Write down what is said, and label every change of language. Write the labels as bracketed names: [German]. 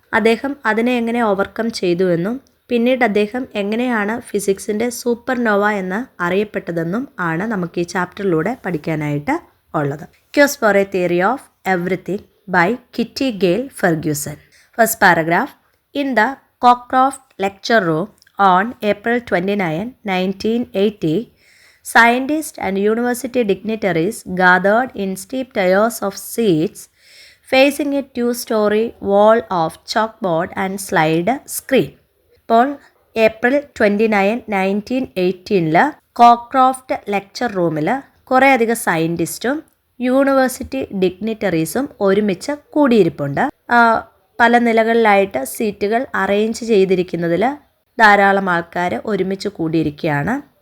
[Malayalam] അദ്ദേഹം അതിനെ എങ്ങനെ ഓവർകം ചെയ്തു എന്നും പിന്നീട് അദ്ദേഹം എങ്ങനെയാണ് ഫിസിക്സിൻ്റെ സൂപ്പർനോവ എന്ന് അറിയപ്പെട്ടതെന്നും ആണ് നമുക്ക് ഈ ചാപ്റ്ററിലൂടെ പഠിക്കാനായിട്ട് ഉള്ളത്. [English] Quest for a theory of everything by Kitty Gail Ferguson. First paragraph. In the Cockcroft Lecture Room on April 29, 1980, scientists and university dignitaries gathered in steep tiers of seats facing a two-story wall of chalkboard and slide screen. [Malayalam] ഇപ്പോൾ April 29, 1918 Cockcroft lecture റൂമിൽ കുറേയധികം സയൻറ്റിസ്റ്റും university ഡിഗ്നിറ്ററീസും ഒരുമിച്ച് കൂടിയിരിപ്പുണ്ട്. പല നിലകളിലായിട്ട് സീറ്റുകൾ arrange ചെയ്തിരിക്കുന്നതിൽ ധാരാളം ആൾക്കാർ ഒരുമിച്ച് കൂടിയിരിക്കുകയാണ്.